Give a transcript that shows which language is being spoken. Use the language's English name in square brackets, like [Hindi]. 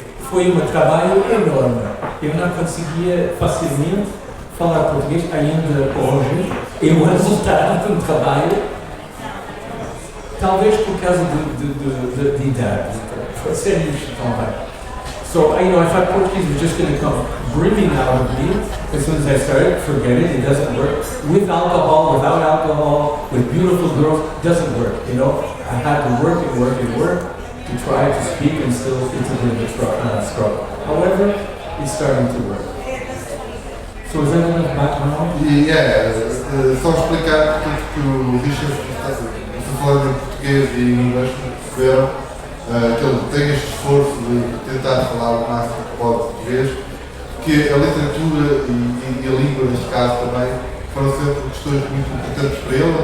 [Portuguese] Foi um trabalho enorme. Eu não conseguia facilmente falar português ainda hoje. É o resultado de um trabalho, talvez por causa de idade. Foi sério isto também. [English] So, I thought Portuguese was just going to come brimming out of me as soon as I started. Forget it, it doesn't work. With alcohol, without alcohol, with beautiful girls, doesn't work, I had to work and work and work to try to speak and still it's a bit of a struggle. However, it's starting to work. So is that enough background? [Portuguese] Só explicar que o Richard está falando em português e em inglês, perceberam que ele tem este esforço de tentar falar o máximo que pode português, que a literatura e a língua, neste caso também, foram sempre questões muito importantes para ele.